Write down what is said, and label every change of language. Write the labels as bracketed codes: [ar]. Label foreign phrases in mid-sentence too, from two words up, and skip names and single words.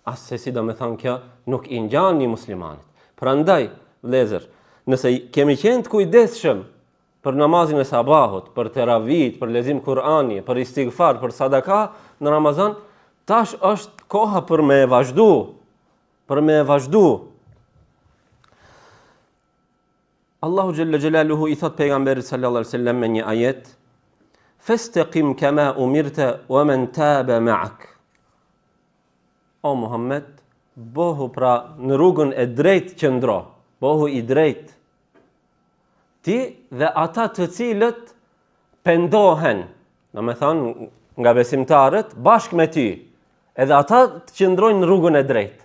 [sq] as se si do me thonë kjo nuk i ngjan një muslimanit. Prandaj, vëllezër, nëse kemi qenë të kujdesshëm për namazin e sabahut, për teravit, për lexim Kur'ani, për istighfar, për sadaka në Ramazan, tash është koha për me vazhdu, Allahu [ar] جل جلاله [sq] i thot pejgamberit [ar] صلى الله عليه وسلم [sq] me një ajet: [ar] "فاستقم كما أمرت ومن تاب معك." [sq] O Muhammed, bohu pra në rrugën e drejtë qëndro, bohu i drejtë. Ti dhe ata të cilët pendohen, do me thonë nga besimtarët, bashkë me ty, edhe ata të qëndrojnë në rrugën e drejtë.